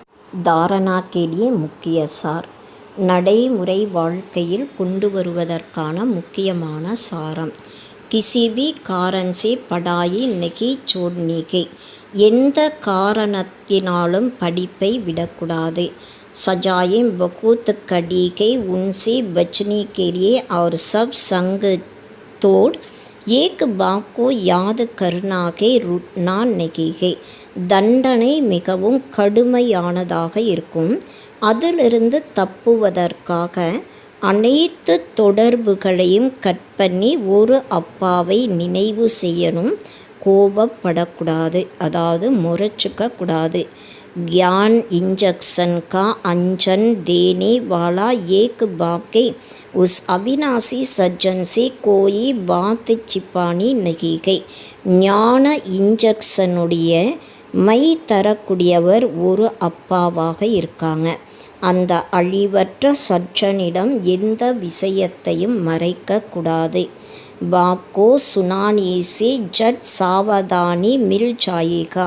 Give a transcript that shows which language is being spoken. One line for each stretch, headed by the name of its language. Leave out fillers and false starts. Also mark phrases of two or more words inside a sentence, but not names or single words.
Hindi: धारणा के लिए मुख्य सार.
Tamil: நடைமுறை வாழ்க்கையில் கொண்டு வருவதற்கான முக்கியமான சாரம்.
Hindi: किसी भी कारण से पढ़ाई नहीं छोड़नी के.
Tamil: எந்த காரணத்தினாலும் படிப்பை விடக்கூடாது.
Hindi: सजाएं बहुत कड़ी के उनसे बचने के लिए और सब संग तोड़ एक बाप को याद करना के रुटना नहीं है.
Tamil: தண்டனை மிகவும் கடுமையானதாக இருக்கும். அதிலிருந்து தப்புவதற்காக அனைத்து தொடர்புகளையும் கட் பண்ணி ஒரு அப்பாவை நினைவு செய்யணும். கோபப்படக்கூடாது, அதாவது முறைச்சிக்க கூடாது.
Hindi: ज्ञान इंजेक्शन का अंजन देने वाला एक बाप के उस अविनाशी सज्जन से कोई बात छिपानी नहीं है.
Tamil: ஞான இன்ஜெக்ஷனுடைய மை தரக்கூடியவர் ஒரு அப்பாவாக இருக்காங்க. அந்த அழிவற்ற சற்றனிடம் எந்த விஷயத்தையும் மறைக்கக்கூடாது.
Hindi: बाप को सुनाने से झट सावधानी मिल जाएगा.